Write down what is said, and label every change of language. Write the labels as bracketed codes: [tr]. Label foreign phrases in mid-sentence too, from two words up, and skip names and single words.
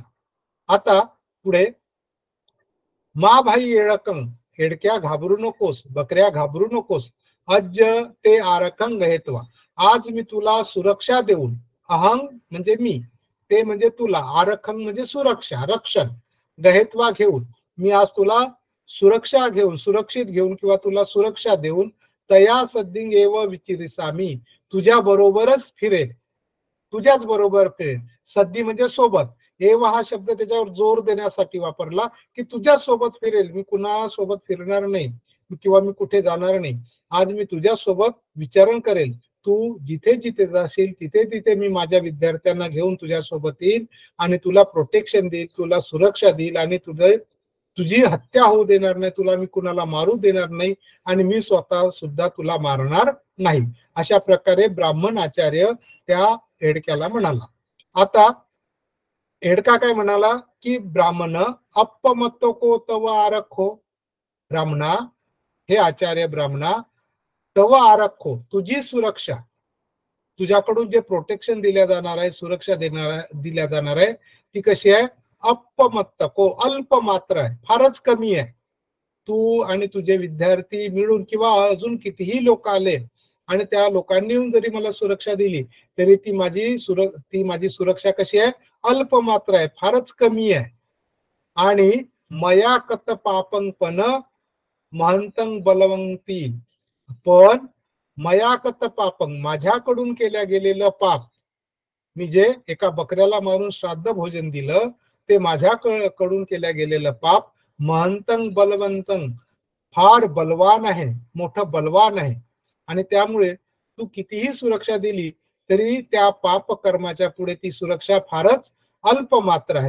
[mr] आता पुढे, [pi] मा भाई येळकं, [mr] एडक्या घाबरू नकोस, बकऱ्या घाबरू नकोस, [pi] अज्ज ते आरकं गहेत्वा, [mr] आज मी तुला सुरक्षा देऊन, अहं म्हणजे मी, ते म्हणजे तुला, आरखं म्हणजे सुरक्षा रक्षण, गहेत्वा घेऊन, मी आज तुला सुरक्षा घेऊन, सुरक्षित घेऊन किंवा तुला सुरक्षा देऊन [pi] तया सद्दिंग एव विचिरिसामी, [mr] तुझ्या बरोबरच फिरेल, तुझ्याच बरोबर फिरेल. सद्दी म्हणजे सोबत, एव हा शब्द त्याच्यावर जोर देण्यासाठी वापरला की तुझ्या सोबत फिरेल, मी कुणा सोबत फिरणार नाही किंवा मी कुठे जाणार नाही. आज मी तुझ्या सोबत विचारण करेल, तू जिथे जिथे जाशील तिथे तिथे मी माझ्या विद्यार्थ्यांना घेऊन तुझ्या सोबत येईल आणि तुला प्रोटेक्शन देईल, तुला सुरक्षा देईल आणि तुझी हत्या होऊ देणार नाही, तुला मी कुणाला मारू देणार नाही आणि मी स्वतः सुद्धा तुला मारणार नाही. अशा प्रकारे ब्राह्मण आचार्य त्या हेडक्याला म्हणाला. आता हेडका काय म्हणाला की [pi] ब्राह्मण अपमत्तो को तव आरखो, [mr] ब्राह्मणा, हे आचार्य ब्राह्मणा, [pi] तव आरखो, [mr] तुझी सुरक्षा, तुझ्याकडून जे प्रोटेक्शन दिल्या जाणार आहे, सुरक्षा दिल्या जाणार आहे ती कशी आहे, [pi] अपमत्त को, [mr] अल्प मात्र आहे, फारच कमी आहे. तू आणि तुझे विद्यार्थी मिळून किंवा अजून कितीही लोक आले आणि त्या लोकांनी जरी मला सुरक्षा दिली तरी ती माझी सुरक्षा कशी आहे, अल्प मात्र आहे, फारच कमी आहे. [pi] आणि मया कत पापं पण महंतं बलवंती, पण मया कत पापं, [mr] माझ्याकडून केल्या गेलेलं पाप, मी जे एका बकऱ्याला मारून श्राद्ध भोजन दिलं ते माझ्याकडून केल्या गेलेलं पाप [pi] महंतं बलवंतं, [mr] फार बलवान आहे, मोठं बलवान आहे. आणि त्यामुळे तू कितीही सुरक्षा दिली तरी त्या पाप कर्माच्या पुढे ती सुरक्षा फारच अल्प मात्र आहे.